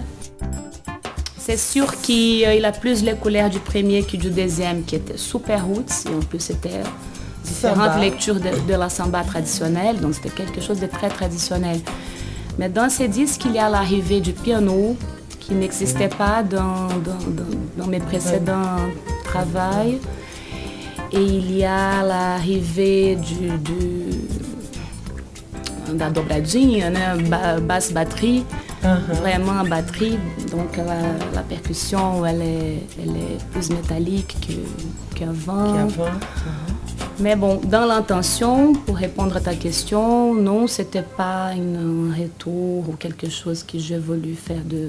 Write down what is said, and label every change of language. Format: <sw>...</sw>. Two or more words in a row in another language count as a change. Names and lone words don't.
<fr>C'est sûr qu'il a plus les couleurs du premier que du deuxième, qui était super roots, et en plus c'était différentes lectures de la samba traditionnelle, donc c'était quelque chose de très traditionnel. Mais dans ces disques, il y a l'arrivée du piano, qui n'existait pas dans mes précédents travaux. Et il y a l'arrivée</fr> <pt>da dobradinha, né?</pt> <fr>Basse batterie, vraiment batterie. Donc la percussion, elle est plus métallique qu'avant. Mais bon, dans l'intention, pour répondre à ta question, non, c'était pas un retour ou quelque chose que j'ai voulu faire de...</fr>